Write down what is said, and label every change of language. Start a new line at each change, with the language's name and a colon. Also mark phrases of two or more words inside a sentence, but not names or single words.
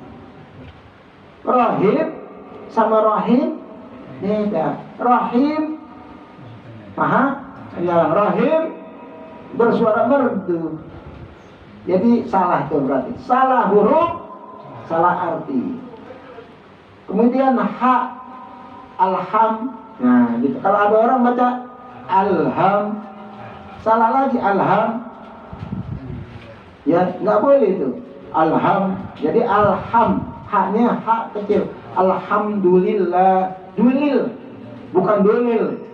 Indonesian: Rahim sama rahim beda. Rahim Maha Penyayang, rahim bersuara merdu. Jadi salah itu berarti. Salah huruf, salah arti. Kemudian hak alham. Nah, gitu. Kalau ada orang baca alham, salah lagi alham. Ya, nggak boleh itu. Alham. Jadi alham, haknya hak kecil. Alhamdulillah, dulil, bukan dulil.